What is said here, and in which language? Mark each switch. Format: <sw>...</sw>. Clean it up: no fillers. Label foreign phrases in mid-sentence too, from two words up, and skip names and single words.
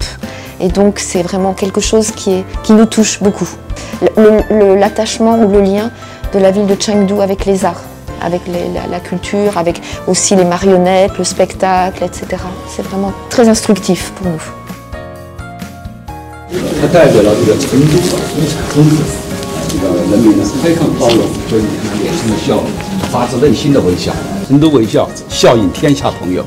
<fr>Et donc c'est vraiment quelque chose qui nous touche beaucoup. L'attachement ou le lien de la ville de Chengdu avec les arts, avec la culture, avec aussi les marionnettes, le spectacle, etc. C'est vraiment très instructif pour nous.</fr> <zh>它代表了这个成都中府这个人民的开放包容和脸上的笑容，发自内心的微笑。成都微笑，笑迎天下朋友。</zh>